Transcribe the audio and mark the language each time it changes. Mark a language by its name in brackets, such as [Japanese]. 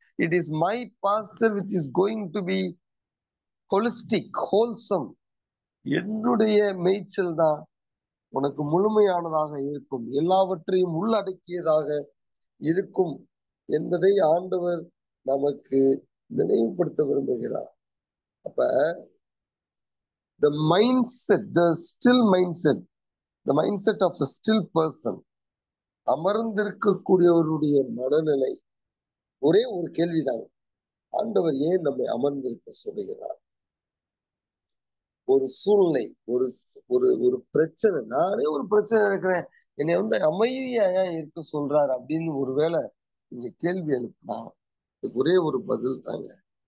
[English] It is my pastor which is going to be holistic, wholesome. [Tamil] என்னுடைய மேய்ச்சல் தான் உனக்கு முழுமையானதாக இருக்கும், எல்லாவற்றையும் உள்ளடக்கியதாக இருக்கும் என்பதை ஆண்டவர் நமக்கு நினைவுபடுத்த விரும்புகிறார். [English] அப்ப the mindset, the still mindset, the mindset of a still person, [Tamil] அமர்ந்திருக்கக்கூடியவருடைய மனநிலை. ஒரே ஒரு கேள்விதான், ஆண்டவர் ஏன் நம்மை அமர்ந்திருக்க சொல்லுகிறார்? ஒரு சூழ்நிலை, ஒரு ஒரு ஒரு பிரச்சனை, நானே ஒரு பிரச்சனை இருக்கிறேன், என்னை வந்து அமைதியா ஏன் இருக்க சொல்றாரு அப்படின்னு ஒருவேளை நீங்க கேள்வி எழுப்பினா ஒரே ஒரு பதில் தாங்க.